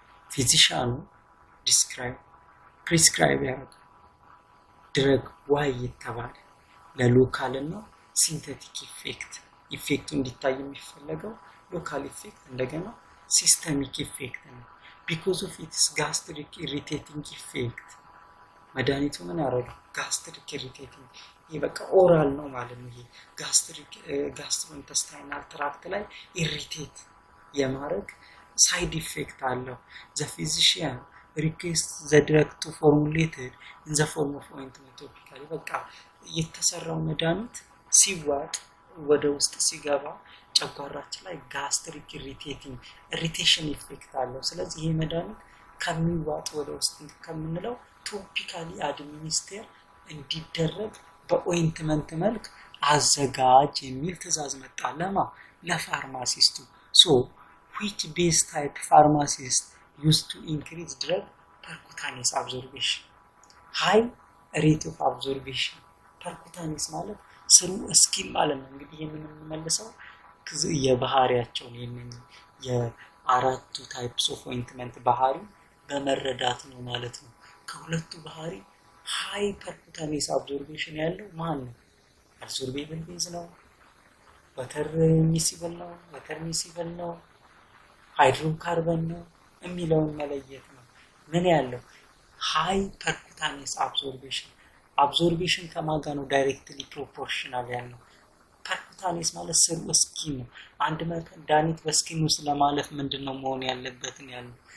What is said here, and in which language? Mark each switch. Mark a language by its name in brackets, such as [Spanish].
[English] Physician prescribe drug Y የተባለ ለሎካል እና ሲንቴቲክ ኢፌክት እንዲታይ የሚፈልገው ሎካል ኢፌክት እንደገና ሲስተሚክ ኢፌክት ነው። because of its gastric irritating effect [Amharic] መድኃኒቱ ምን ያደርጋል? [English] gastric irritating [Amharic] ይበቃ ኦራል ነው ማለት ነው። [English] ይሄ gastrointestinal tract ላይ irritate የማድረግ side effect አለው። the physician requests the drug to formulated in the form of ointment topically በቃ [Amharic] የተሰራው መድኃኒት ሲዋጥ ወደ ውስጥ ሲገባ ጨጓራችን ላይ gastric irritation effect አለው። ስለዚህ ይሄ መድኃኒት ከሚዋጥ ወደ ውስጥ ከምንለው topically administer እንዲደረግ በኦይንትመንት መልክ አዘጋጅ የሚል ትዕዛዝ መጣ። ለፋርማሲስቱ [English] so which base type pharmacist used to increase drug percutaneous absorption? high rate of absorption percutaneous [Amharic] ማለት ስሩ ስኪል ማለት ነው። እንግዲህ የምንመልሰው የባህሪያቸውን የአራቱ ታይፕስ ኦፍ ኦይንትመንት ባህሪ በመረዳት ነው ማለት ነው። ከሁለቱ ባህሪ high percutaneous absorption ያለው ማን ነው? [English] absorbable base ነው? water miscible ነው? water miscible ነው? hydrocarbon ነው? [Amharic] የሚለውን መለየት ነው። ምን ያለው [English] high percutaneous absorption [Amharic] ከማጋ ነው ዳይሬክትሊ ፕሮፖርሽናል ያለው ፐርኩታኔስ ማለት ስሩ ስኪን ነው። አንድ መድኃኒት በስኪን ውስጥ ለማለፍ ምንድነው መሆን ያለበት ነው ያለው?